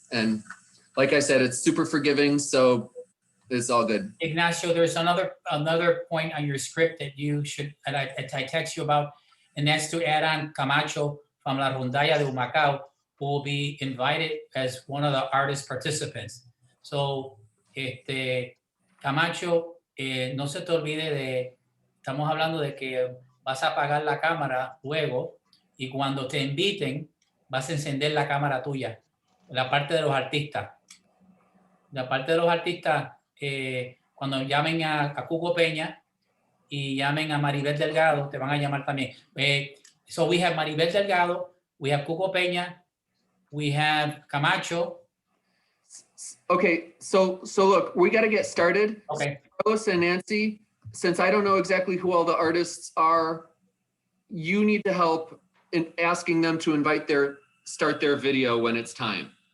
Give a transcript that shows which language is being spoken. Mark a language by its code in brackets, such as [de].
[en] And like I said, it's super forgiving, so it's all good. Ignacio, there's another point on your script that you should, and I text you about, and that's to add on Camacho from La Rondalla de Humacao, who will be invited as one of the artist participants. [es] So, Camacho, no se te olvide estamos hablando de que vas a apagar la cámara luego y cuando te inviten vas a encender la cámara tuya, la parte de los artistas. La parte de los artistas, cuando llamen a Cuco Peña y llamen a Maribel Delgado, te van a llamar también. [en] So we have Maribel Delgado, we have Cuco Peña, we have Camacho. Okay, so look, we got to get started. Okay. Carlos and Nancy, since I don't know exactly who all the artists are, you need to help in asking them to start their video when it's time.